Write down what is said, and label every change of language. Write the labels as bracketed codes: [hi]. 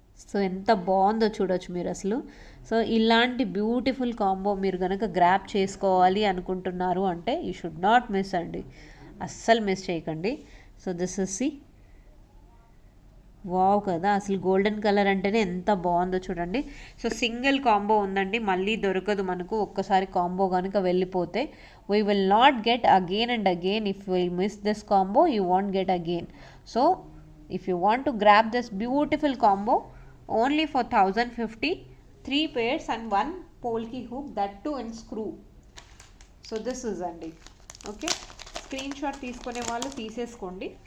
[te] So ఎంత బాగుందో చూడొచ్చు మీరు అసలు. సో ఇలాంటి బ్యూటిఫుల్ కాంబో మీరు కనుక గ్రాప్ చేసుకోవాలి అనుకుంటున్నారు అంటే [en] you should not miss [te] అండి, అస్సలు మిస్ చేయకండి. [en] so this is see, wow [te] కదా అసలు. గోల్డెన్ కలర్ అంటేనే ఎంత బాగుందో చూడండి. సో సింగిల్ కాంబో ఉందండి, మళ్ళీ దొరకదు మనకు. ఒక్కసారి కాంబో కనుక వెళ్ళిపోతే [en] We will not get again and again. If we miss this combo you want get again. So if you want to grab this beautiful combo only for 1050, 3 pairs and 1 polki hook, that too in screw. So this is andi. [te] Okay, screenshot తీసుకునే వాళ్ళు తీసేసుకోండి.